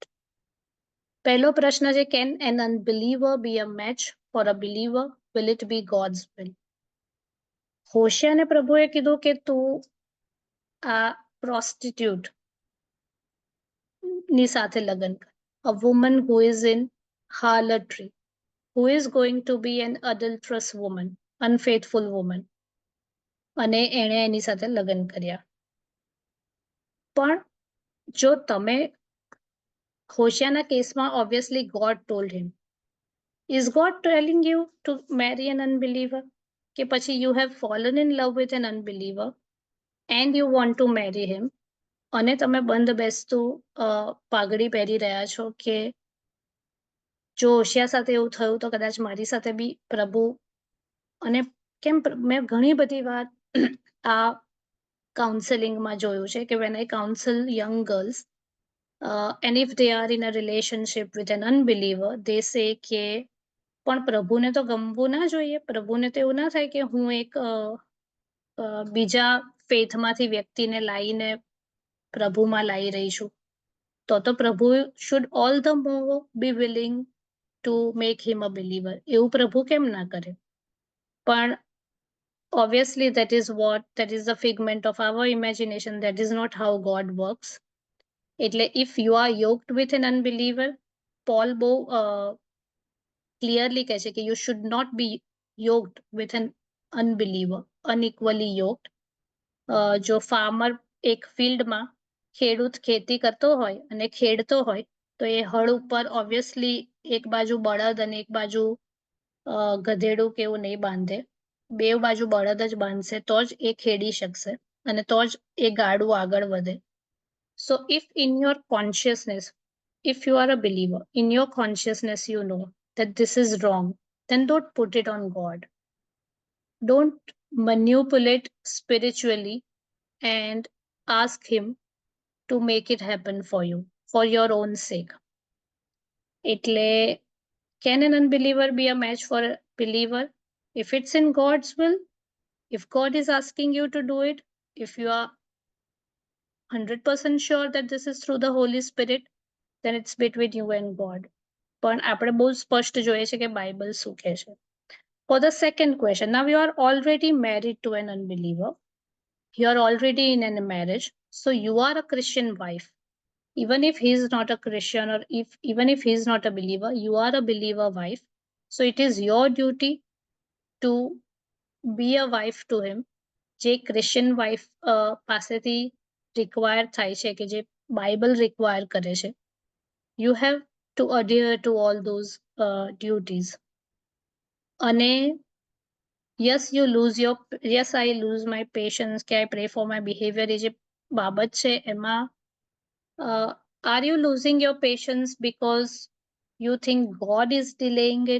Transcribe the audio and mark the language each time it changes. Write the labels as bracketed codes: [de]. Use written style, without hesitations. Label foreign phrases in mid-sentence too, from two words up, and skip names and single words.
[gu] પહેલો પ્રશ્ન છે, [en] can an unbeliever be a match for a believer? Will it be God's will? [gu] હોશિયાને પ્રભુએ કીધું કે તું આ પ્રોસ્ટિટ્યુટ ની સાથે લગ્ન કર. [en] a woman who is in harlotry, who is going to be an adulterous woman, unfaithful woman, [gu] અને એણે એની સાથે લગ્ન કર્યા. પણ જો તમે હોશિયાના કેસમાં [en] obviously God told him. Is God telling you to marry an unbeliever? [gu] કે પછી [en] you have fallen in love with an unbeliever and you want to marry him, [gu] અને તમે બંધ બેસતું પાઘડી પહેરી રહ્યા છો કે જો હોશિયા સાથે એવું થયું તો કદાચ મારી સાથે બી પ્રભુ. અને કેમ મેં ઘણી બધી વાર આ કાઉન્સેલિંગમાં જોયું છે કે [en] when I counsel young girls and if they are in a relationship with an unbeliever, they say [gu] કે પણ પ્રભુને તો ગમવું ના જોઈએ, પ્રભુને તો એવું ના થાય કે હું એક બીજા ફેથમાંથી વ્યક્તિને લાવીને પ્રભુમાં લાવી રહી છું, તો પ્રભુ [en] should all the more be willing to make him a believer. [gu] એવું પ્રભુ કેમ ના કરે? [en] પણ obviously that is the figment of our imagination. That is not how God works. એટલે if you are yoked with an unbeliever, Paul બહુ clearly [gu] કહે છે કે [en] you should not be yoked with an unbeliever, unequally yoked. [gu] જો farmer એક ફિલ્ડમાં ખેડૂત ખેતી કરતો હોય અને ખેડતો હોય તો એ હળ ઉપર ઓબ્વિયસલી એક બાજુ બળદ અને એક બાજુ ગધેડું કે એવું નહીં બાંધે, બે બાજુ બળદ જ બાંધશે તો જ એ ખેડી શકશે અને તો જ એ ગાડું આગળ વધે. [en] So if in your consciousness, if you are a believer, in your consciousness you know that this is wrong, then don't put it on God. Don't manipulate spiritually and ask him to make it happen for you, for your own sake. એટલે can an unbeliever be a match for a believer? If it's in God's will, if God is asking you to do it, if you are 100% sure that this is through the Holy Spirit, then it's between you and God. [gu] પણ આપણે બહુ સ્પષ્ટ જોઈએ છે કે બાઇબલ શું કહે છે. [en] For the second question, now you are already married to an unbeliever. You are already in a marriage, so you are a Christian wife. Even if he is not a Christian, or even if he is not a believer, you are a believer wife. So it is your duty to be a wife to him. [gu] જે [en] Christian wife [gu] પાસેથી રિક્વાયર થાય છે, કે જે બાઇબલ રિક્વાયર કરે છે, [en] you have to adhere to all those duties. અને yes, I lose my patience, કે I pray for my behavior, [gu] એ જે બાબત છે એમાં [en] are you losing your patience because you think God is delaying it?